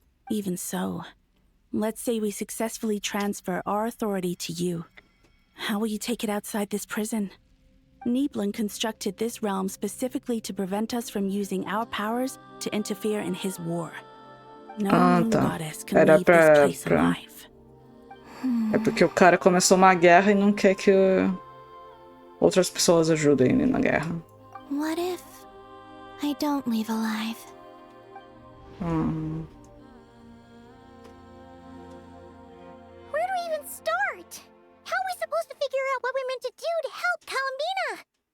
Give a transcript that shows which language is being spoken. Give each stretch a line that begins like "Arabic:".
English: Even so, let's say we successfully transfer our authority to you. How will you take it outside this prison? Nibelung constructed this realm specifically to prevent us from using our powers to interfere in his war. No moon goddess can
Portuguese: Era
English: leave this place
Portuguese: pra...
English: alive.
Portuguese: É porque o cara começou uma guerra e não quer que outras pessoas ajudem ele na guerra.
English: What if I don't leave alive? Where do we even start? How are we supposed to figure out what we're meant to do to help Columbina?